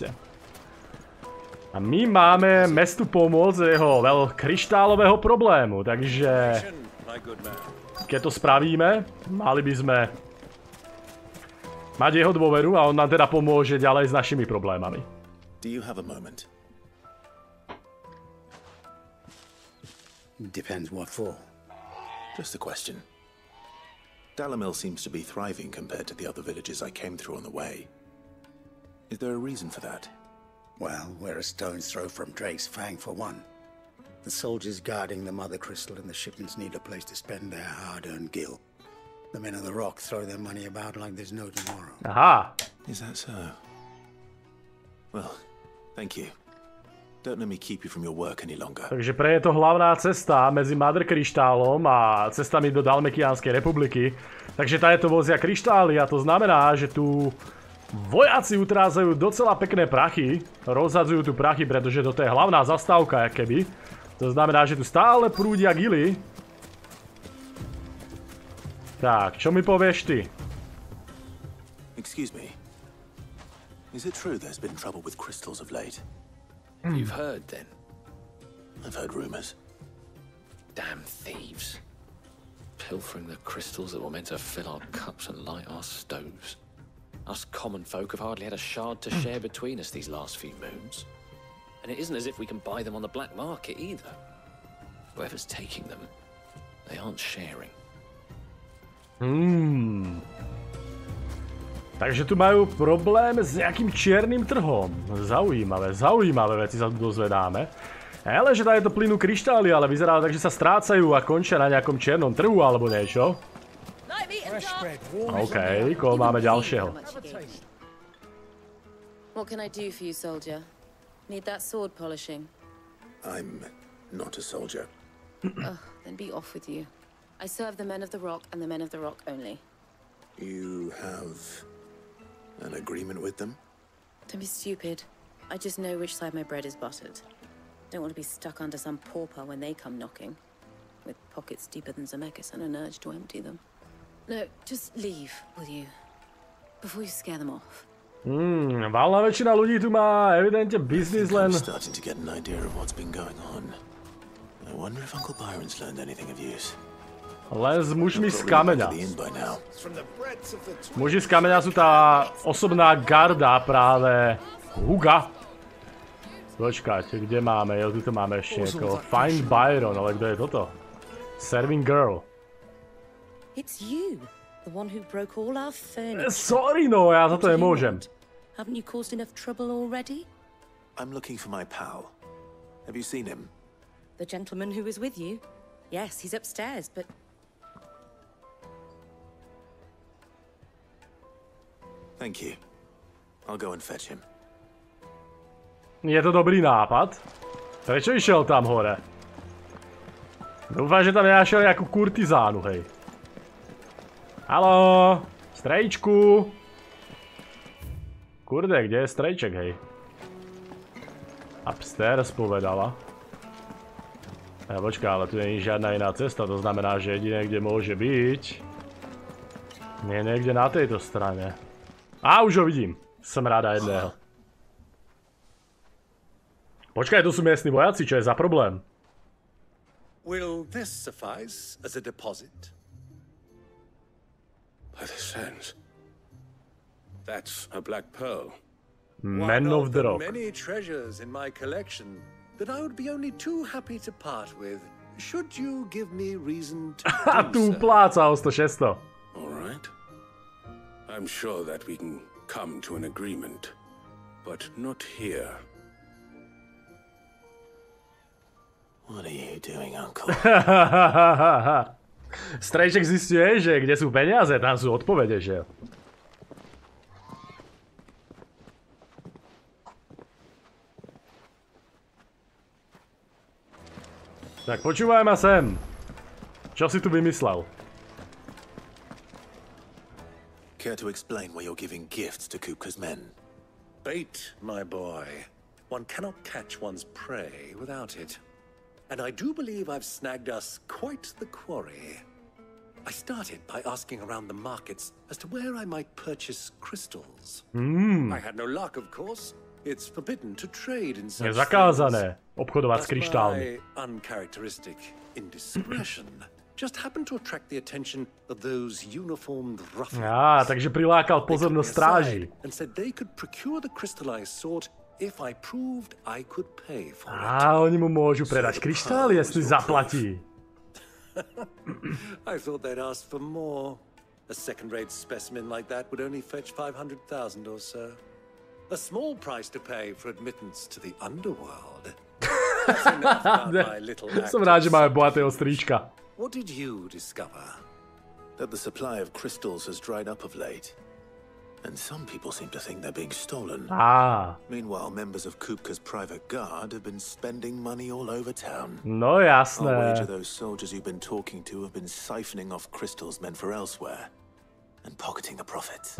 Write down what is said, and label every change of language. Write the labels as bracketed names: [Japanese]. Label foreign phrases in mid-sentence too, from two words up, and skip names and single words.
[Slovak] A my máme mestu pomôcť z jeho kryštálového problému, takže... Keď to spravíme, mali by sme mať jeho dôveru a on nám teda pomôže ďalej s našimi problémami. [English] Do you have a moment? Depends what for. Just a question. Dalamil seems to be thriving compared to the other villages I came through on the way. Is there a reason for that? Well, we're a stone's throw from Drake's Fang for one. The soldiers guarding the Mother Crystal and the shipments need a place to spend their hard-earned gil. The men of the Rock throw their money about like there's no tomorrow. Aha! Is that so? Well, thank you. Don't let me keep you from your work any longer. [Slovak] Takže pre je to hlavná cesta medzi Mother kryštálom a cestami do Dalmekianskej republiky. Takže táto vozia kryštály a to znamená, že tu vojaci utrázajú docela pekné prachy. Rozhadzujú tu prachy, pretože toto je hlavná zastávka, keby. To znamená, že tu stále prúdia gily. Tak, čo mi povieš ty? [English] Excuse me. Is it true there's been trouble with crystals of late? You've heard, then? I've heard rumors. Damn thieves. Pilfering the crystals that were meant to fill our cups and light our stoves. Us common folk have hardly had a shard to share between us these last few moons. And it isn't as if we can buy them on the black market either. Whoever's taking them, they aren't sharing. [Slovak] Takže tu majú problém s nejakým čiernym trhom. Zaujímavé veci sa tu dozvedáme. Hele, že tady to plynú kryštály, ale vyzerá tak, že sa strácajú a končia na nejakom černom trhu alebo niečo. OK, koho máme ďalšieho? [English] What can I do for you, soldier? Need that sword polishing? I'm not a soldier. Oh, then be off with you. I serve the men of the rock and the men of the rock only. You have an agreement with them? Don't be stupid. I just know which side my bread is buttered. Don't want to be stuck under some pauper when they come knocking, with pockets deeper than Zemeckis and an urge to empty them. No, just leave, will you? Before you scare them off. [Slovak] Valná väčšina ľudí tu má evidentne biznis len... [English] I'm starting to get an idea of what's been going on. I wonder if Uncle Byron's learned anything of use. [Slovak] Len s mužmi z kameňa. Muži z kameňa sú tá osobná garda práve Huga. Počkajte, kde máme? Jo, tu máme ešte niekoho. [English] Find Byron, [Slovak] ale kto je toto? [English] Serving girl. It's you, the one who broke all our furniture. Sorry, no, [Slovak] ja za to nemôžem. [English] Haven't you caused enough trouble already? I'm looking for my pal. Have you seen him? The gentleman who was with you? Yes, he's upstairs, but... Thank you. I'll go and fetch him. [Slovak] Je to dobrý nápad? Prečo išiel tam hore? Dúfam, že tam nenašiel nejakú kurtizánu, hej. Haló, Strejčku. Kurde, kde je Strejček, hej? Upstairs povedala. Počká, ale tu nie je žiadna iná cesta, to znamená, že jediné, kde môže byť... Nie niekde na tejto strane. Á, už ho vidím. Som ráda jedného. Počkaj, tu sú miestni vojaci, čo je za problém? [English] Will this suffice as a deposit? By the sands. That's a black pearl. Men of the rock. Many treasures in my collection that I would be only too happy to part with. Should you give me reason to do so? [Slovak] Tu pláca o 100-600. [English] All right. I'm sure that we can come to an agreement, but not here. What are you doing, uncle? [Slovak] Strejček zistuje, že kde sú peniaze, tam sú odpovede, že? Tak počúvaj ma sem. Čo si tu vymyslel? [English] Care to explain why you're giving gifts to Kupka's men? Bait, my boy. One cannot catch one's prey without it. And I do believe I've snagged us quite the quarry. I started by asking around the markets as to where I might purchase crystals. I had no luck, of course. It's forbidden to trade in such things. [Slovak] Je zakázané obchodovať s kryštálmi. [English] My uncharacteristic indiscretion just happened to attract the attention of those uniformed ruffians. [Slovak] Takže prilákal pozornosť stráži. [English] And said they could procure the crystallized sort if I proved I could pay for it. [Slovak] Oni mu môžu predať kryštály, jestli zaplatí. [English] I thought they'd ask for more. A second-rate specimen like that would only fetch 500,000 or so. A small price to pay for admittance to the underworld. [Slovak] Som rád, že máme bohatého strýčka. [English] What did you discover? That the supply of crystals has dried up of late. And some people seem to think they're being stolen. Meanwhile, members of Kupka's private guard have been spending money all over town. [Slovak] No jasné. [English] I'll wager those soldiers you've been talking to have been siphoning off crystals meant for elsewhere and pocketing the profits.